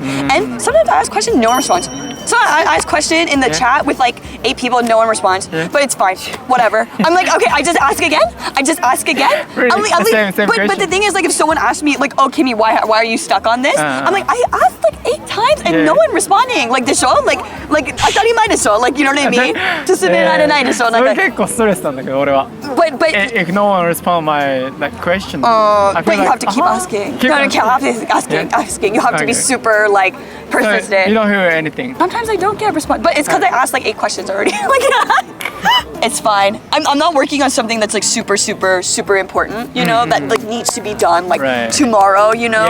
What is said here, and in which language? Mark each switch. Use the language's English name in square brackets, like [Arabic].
[English] And sometimes I ask questions, no one responds. So I ask question in the chat with like 8 people, no one responds. But it's fine, whatever. I'm like, okay, I just ask again. Really? But the thing is, like, if someone asks me, like, oh, Kimi, why are you stuck on this? I'm like, I asked like 8 times and no one responding. Like the show, like [Japanese] 当たり前でしょ, [English] like, you know what I mean? [Japanese] 進められないでしょ, like. それ結構ストレスなんだけど俺は。 [English] But if no one responds my like question. But you have to keep asking. You have to asking. You have to be super like persistent. So you don't hear anything. Sometimes I don't get a response, but it's because I asked like 8 questions already. Like, it's fine. I'm not working on something that's like super important, you know, that like needs to be done like tomorrow, you know.